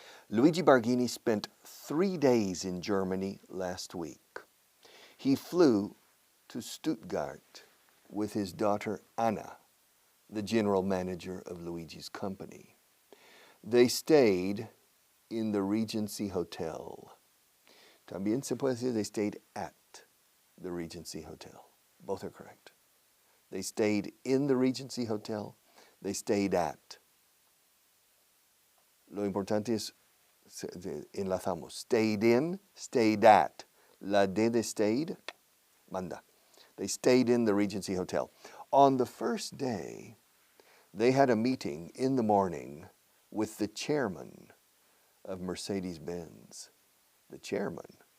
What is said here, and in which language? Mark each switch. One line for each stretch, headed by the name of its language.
English: Luigi Barghini spent 3 days in Germany last week. He flew to Stuttgart with his daughter Anna, the general manager of Luigi's company. They stayed in the Regency Hotel.
Spanish: También se puede decir
English: they stayed at the Regency Hotel. Both are correct. They stayed in the Regency Hotel. They stayed at.
Spanish: Lo importante es, enlazamos.
English: Stayed in, stayed at.
Spanish: La D de stayed, manda.
English: They stayed in the Regency Hotel. On the first day, they had a meeting in the morning with the chairman of Mercedes-Benz. The chairman.